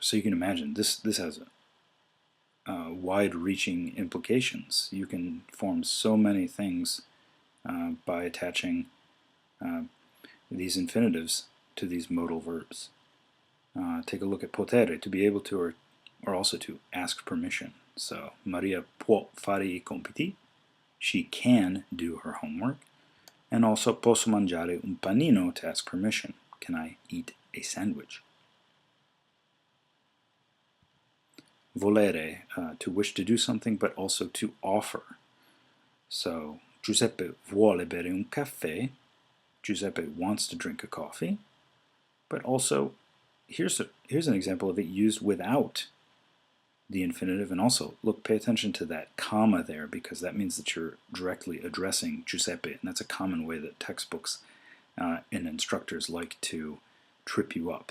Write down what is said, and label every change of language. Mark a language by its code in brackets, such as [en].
[en] So you can imagine this has wide-reaching implications. You can form so many things by attaching these infinitives to these modal verbs. Take a look at potere, to be able to, or also to ask permission. [it] So Maria può fare I compiti. [en] She can do her homework. And also [it] posso mangiare un panino, [en] to ask permission. Can I eat a sandwich? Volere, to wish to do something, but also to offer. [it] So Giuseppe vuole bere un caffè. [en] Giuseppe wants to drink a coffee. But also, here's an example of it used without the infinitive. And also, look, pay attention to that comma there, because that means that you're directly addressing Giuseppe, and that's a common way that textbooks and instructors like to trip you up.